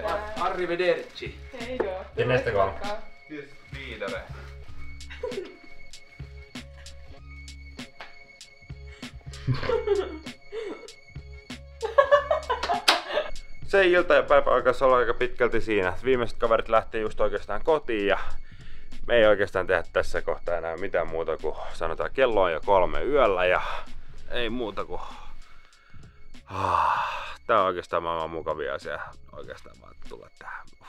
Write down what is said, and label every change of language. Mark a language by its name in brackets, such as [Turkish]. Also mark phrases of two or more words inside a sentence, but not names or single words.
[Swedish] Arrivederci. Hej då. Till nästa gång. Tills vidare. [Finnish] Se ilta ja päivä alkaisi olla aika pitkälti siinä. Viimeiset kaverit lähti just oikeastaan kotiin ja me ei oikeastaan tehdä tässä kohtaa enää mitään muuta kuin sanotaan kello on jo 3 yöllä ja ei muuta kuin tää on oikeastaan maailman mukavia asia oikeastaan vaan tulla tähän.